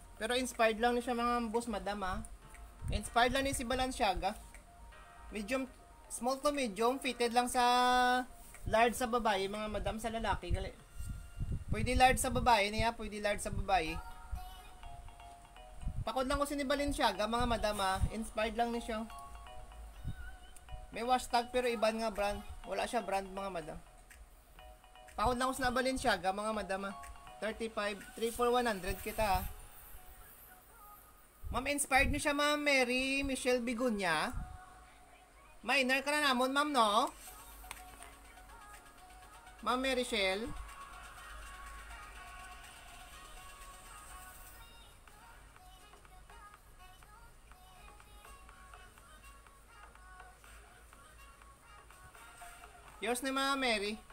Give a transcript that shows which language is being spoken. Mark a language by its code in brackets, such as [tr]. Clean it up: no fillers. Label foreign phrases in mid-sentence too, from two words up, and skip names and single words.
[hil] Pero inspired lang ni siya mga boss madam Inspired lang ni si Balenciaga. [en] Medium, small to medium, fitted [hil] lang sa large sa babae, mga madam. Sa lalaki gali. Pwede large sa babae niya, pwede large sa babae. Pakod lang ko si ni Balenciaga, mga madam Inspired lang ni siya. May hashtag pero iban nga brand. Wala siya brand, mga madam. Pakod lang ko sa Balenciaga, mga madam 35, 3 for 100 kita Ma'am, inspired niyo siya, Ma'am Mary Michelle Bigunya. Minor ka na namon, ma'am, no? Ma'am Mary Michelle. Yours ni Ma'am Mary.